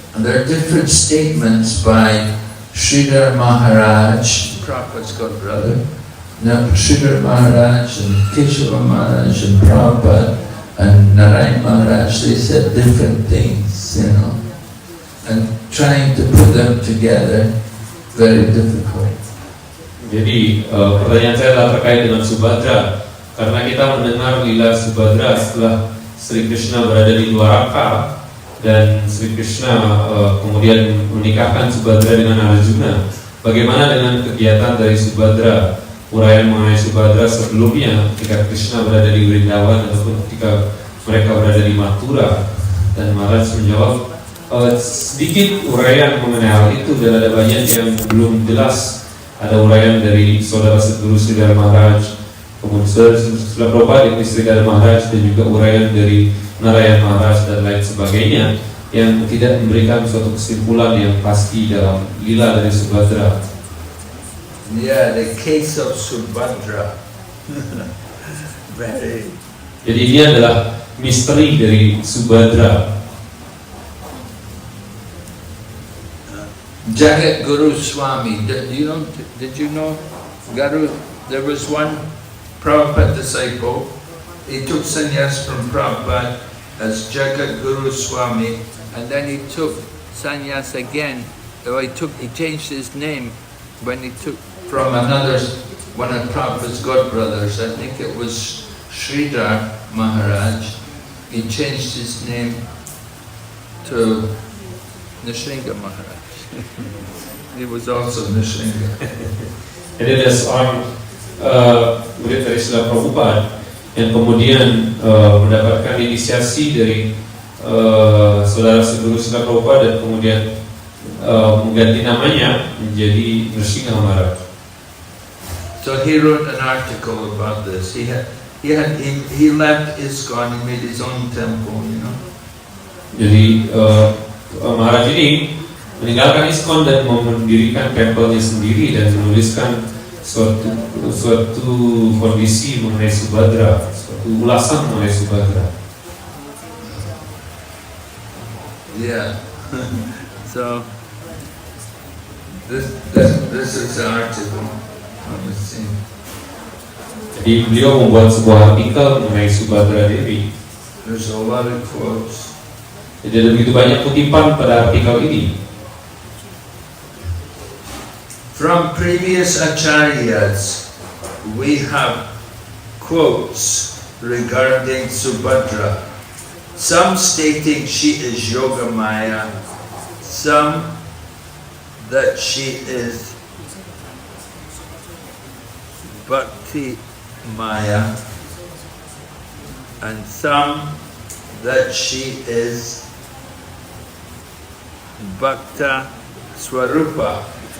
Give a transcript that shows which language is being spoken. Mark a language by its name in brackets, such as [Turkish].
[English] And there are different statements by Sridhar Maharaj, Prabhupada's godbrother, Sridhar Maharaj and Keshava Maharaj and Prabhupada and Narayan Maharaj. They said different things, you know, and trying to put them together, very difficult. [Indonesian] Jadi pertanyaan saya adalah terkait dengan Subhadra. Karena kita mendengar lila Subhadra setelah Sri Krishna berada di Dwaraka dan Sri Krishna kemudian menikahkan Subhadra dengan Arjuna. Bagaimana dengan kegiatan dari Subhadra, uraian mengenai Subhadra sebelumnya ketika Krishna berada di Vrindavan ataupun ketika mereka berada di Mathura? Dan Maharaj menjawab sedikit uraian mengenai hal itu dan ada banyak yang belum jelas. Ada uraian dari saudara Sadguru Sridhar Maharaj, kemudian Srila Prabhupada Dikti Sridhar Maharaj dan juga uraian dari Narayan Maharaj dan lain sebagainya yang tidak memberikan suatu kesimpulan yang pasti dalam lila dari Subhadra. [English] Yeah, the case of Subhadra. Very. [Indonesian] Jadi ini adalah misteri dari Subhadra. [English] Jagat Guru Swami, did you know Guru? There was one Prabhupada disciple. He took sannyas from Prabhupada as Jagat Guru Swami, and then he took sannyas again. He changed his name when he took from one of Prabhupada's godbrothers. I think it was Sridhar Maharaj. He changed his name to Nrsinga Maharaj. He was also Nrsinga. [Indonesian] Jadi ada seorang murid dari Srila Prabhupada yang kemudian mendapatkan inisiasi dari saudara Sadguru Srila Prabhupada dan kemudian mengganti namanya menjadi Nrsinga Maharaj. [English] So he wrote an article about this. He left ISKCON, he made his own temple, you know. [Indonesian] Jadi Maharaj ini meninggalkan ISKCON dan mendirikan tempelnya sendiri dan menuliskan suatu kondisi mengenai Subhadra, suatu ulasan mengenai Subhadra. [English] Yeah. So this is the article. [Indonesian] Jadi beliau membuat sebuah artikel mengenai Subhadra Dewi. [English] There's a lot of quotes. [Indonesian] Jadi ada begitu banyak kutipan pada artikel ini. [English] From previous acharyas, we have quotes regarding Subhadra. Some stating she is Yogamaya, some that she is Bhakti Maya, and some that she is Bhakta Swarupa.